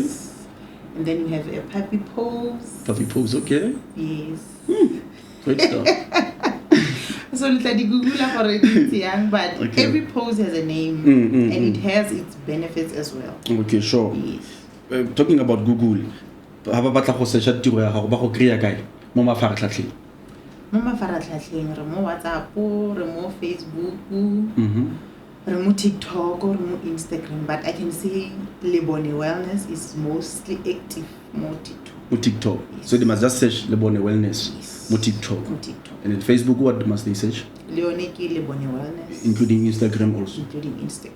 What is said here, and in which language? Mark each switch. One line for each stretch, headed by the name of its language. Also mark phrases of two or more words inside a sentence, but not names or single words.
English: And then we have a puppy pose. Puppy pose, okay. Yes. Great stuff. So Google for it young, but every pose has a name and it has its benefits as well. Okay, sure. Yes. Talking about Google,
Tswana: ha ba batla go search tiro ya gago ba go kreya kae mo mafaratlhatlheng? Mo mafaratlhatlheng re mo WhatsApp, re mo Facebook, re mo TikTok or mo Instagram,
English: but I can say
Tswana: Rebaone Wellness
English: is mostly active
Tswana: mo TikTok.
English: Yes. So they must just search Rebaone Wellness mo TikTok. And then Facebook, what must they search? Rebaone Wellness. Including Instagram also? Including Instagram.